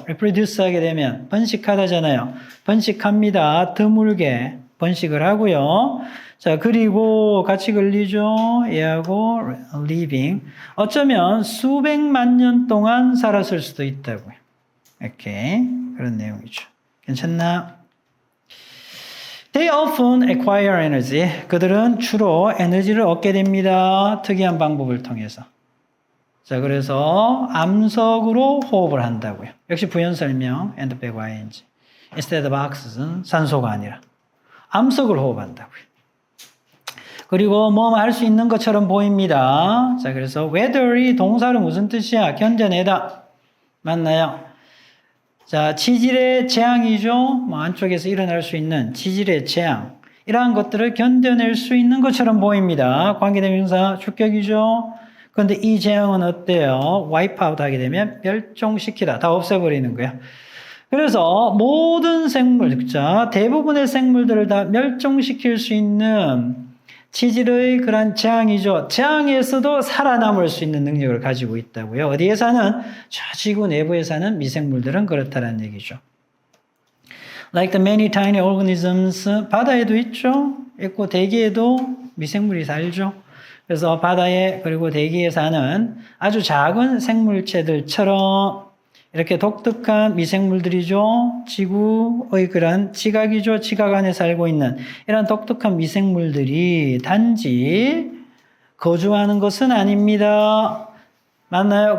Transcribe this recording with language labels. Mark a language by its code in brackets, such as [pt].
[ko] reproduce 하게 되면 번식하다잖아요. 번식합니다. 드물게 번식을 하고요. 자, 그리고 같이 걸리죠. 얘하고 living. 어쩌면 수백만 년 동안 살았을 수도 있다고요. 이렇게 그런 내용이죠. 괜찮나? [en] They often acquire energy. [ko] 그들은 주로 에너지를 얻게 됩니다. 특이한 방법을 통해서. 자, 그래서 암석으로 호흡을 한다고요. 역시 부연 설명, [en] and back ing. Instead of oxygen, [ko] 산소가 아니라 암석을 호흡한다고요. 그리고 뭐 할 수 있는 것처럼 보입니다. 자, 그래서 weather이 동사로 무슨 뜻이야? 견뎌내다. 맞나요? 자, 지질의 재앙이죠. 뭐 안쪽에서 일어날 수 있는 지질의 재앙. 이러한 것들을 견뎌낼 수 있는 것처럼 보입니다. 관계대명사 주격이죠. 그런데 이 재앙은 어때요? 와이프아웃 하게 되면 멸종시키다. 다 없애버리는 거야. 그래서 모든 생물, 자, 대부분의 생물들을 다 멸종시킬 수 있는 지질의 그런 재앙이죠. 재앙에서도 살아남을 수 있는 능력을 가지고 있다고요. 어디에 사는? 저 지구 내부에 사는 미생물들은 그렇다는 얘기죠. [en] Like the many tiny organisms, [ko] 바다에도 있죠. 있고 대기에도 미생물이 살죠. 그래서 바다에 그리고 대기에 사는 아주 작은 생물체들처럼 이렇게 독특한 미생물들이죠. 지구의 그런 지각이죠. 지각 안에 살고 있는 이런 독특한 미생물들이 단지 거주하는 것은 아닙니다. 맞나요?